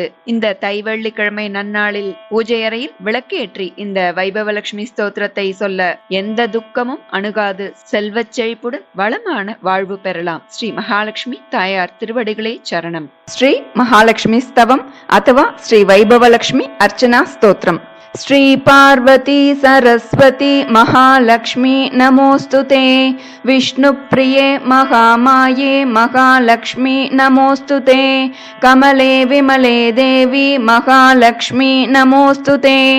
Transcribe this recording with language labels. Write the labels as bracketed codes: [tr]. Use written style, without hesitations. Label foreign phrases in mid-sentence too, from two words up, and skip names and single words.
[ta] இந்த தை வெள்ளிக்கிழமை நன்னாளில் பூஜை அறையில் விளக்கேற்றி இந்த வைபவலட்சுமி ஸ்தோத்திரத்தை சொல்ல எந்த துக்கமும் அணுகாது. செல்வச் செழிப்புடன் வளமான வாழ்வு பெறலாம். ஸ்ரீ மகாலட்சுமி தாயார் திருவடிகளே சரணம். ஸ்ரீ மகாலட்சுமி ஸ்தவம் அथवा ஸ்ரீ வைபவலட்சுமி அர்ச்சனா ஸ்தோத்திரம். [sa] श्री पार्वती सरस्वती महालक्ष्मी नमोस्तुते. विष्णुप्रिये महामाये महालक्ष्मी नमोस्तुते. कमले विमले देवी महालक्ष्मी नमोस्तुते.